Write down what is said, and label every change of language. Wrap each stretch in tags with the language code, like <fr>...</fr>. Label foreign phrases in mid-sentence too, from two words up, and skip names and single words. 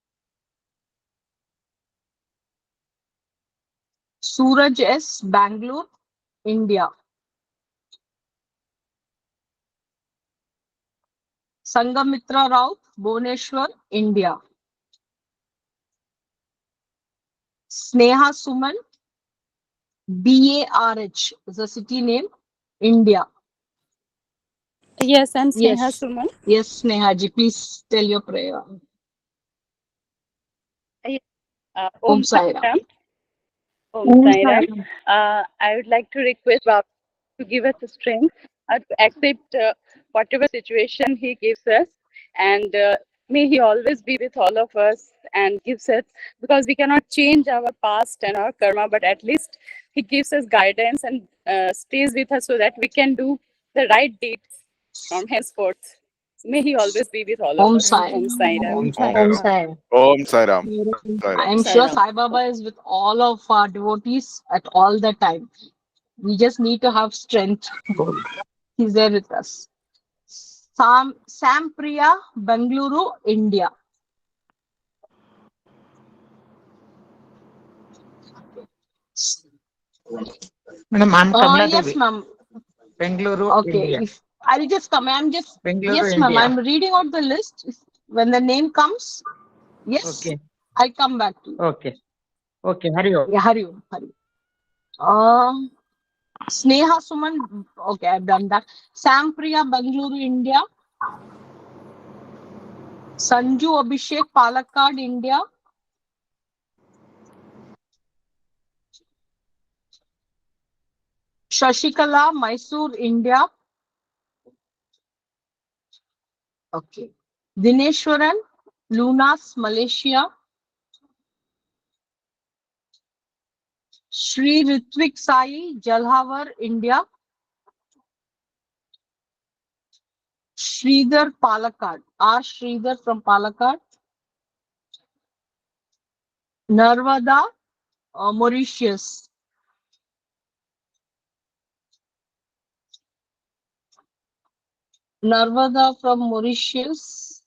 <en>Suraj S, Bangalore, India. Sangamitra Rao, Bhubaneswar, India. Sneha Suman, BARH is the city name, India. Yes, I'm Sneha Yes. Suman. Yes, Sneha ji, please tell your prayer.</en> <sa>Om ॐ साई साई राम. राम। ॐ Om Sai Sai Ram. Ram.</sa> <en>I would like to request Baba to give us the strength to accept whatever situation he gives us, and may he always be with all of us and gives us, because we cannot change our past and our karma, but at least he gives us guidance and stays with us so that we can do the right deed from henceforth. May he always be with all of</en> <sa>Om</sa> <en>us.</en> <sa>Sai. ॐ साई राम. Om ॐ साई Om साई राम. Ram. साई राम. ॐ साई राम। साई</sa> <en>I</en> <sa>Ram.</sa> <en>am</en> <sa>Sai</sa> <en>sure</en> <sa>Ram.</sa> <en>Sai Baba is with all of our devotees at all the time. We just need to have strength. He's there with us. Sam Priya, Bengaluru, India. Madam, I'm Kamala Yes, Devi. ma'am. Bengaluru, Okay, India. if I'll just come. Bengaluru, Yes, ma'am. India. I'm reading out the list. When the name comes, yes, Okay. I'll come back to you. Okay. Okay.</en> <sa>हरि ॐ.</sa> <en>Yeah,</en> <sa>हरि ॐ, हरि ॐ.</sa> <en>Sneha Suman. Okay, I've done that. Sam Priya, Bengaluru, India. Sanju Abhishek, Palakkad, India. Shashikala, Mysore, India. Okay. Dineshwaran, Lunas, Malaysia. Shri Ritvik Sai, Jalhavar, India. Sridhar, Palakkad. R. Sridhar from Palakkad. Narvada, Mauritius. Narvada from Mauritius.</en>